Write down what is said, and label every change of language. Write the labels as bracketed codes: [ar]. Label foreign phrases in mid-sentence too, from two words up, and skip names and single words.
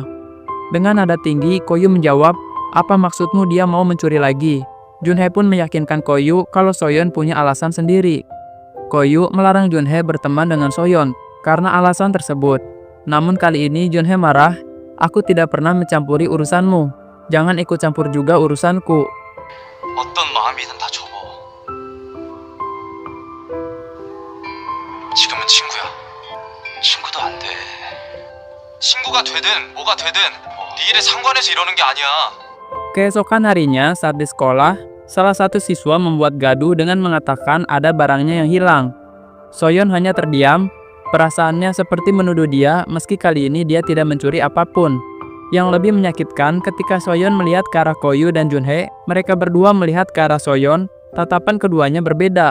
[id] Dengan nada tinggi, Koyu menjawab, apa maksudmu dia mau mencuri lagi? Junhee pun meyakinkan Koyu kalau Soyeon punya alasan sendiri. Koyu melarang Junhee berteman dengan Soyeon karena alasan tersebut. Namun kali ini Junhee marah, aku tidak pernah mencampuri urusanmu. Jangan ikut campur juga urusanku. [ko] 어떤 마음이든 다 접어. 지금은 친구야. 친구도 안 돼. 친구가 되든 뭐가 되든 네 일에 상관해서 이러는 게 아니야. [id] Keesokan harinya, saat di sekolah, salah satu siswa membuat gaduh dengan mengatakan ada barangnya yang hilang. Soyeon hanya terdiam, perasaannya seperti menuduh dia meski kali ini dia tidak mencuri apapun. Yang lebih menyakitkan ketika Soyeon melihat ke arah Koyu dan Junhee, mereka berdua melihat ke arah Soyeon, tatapan keduanya berbeda.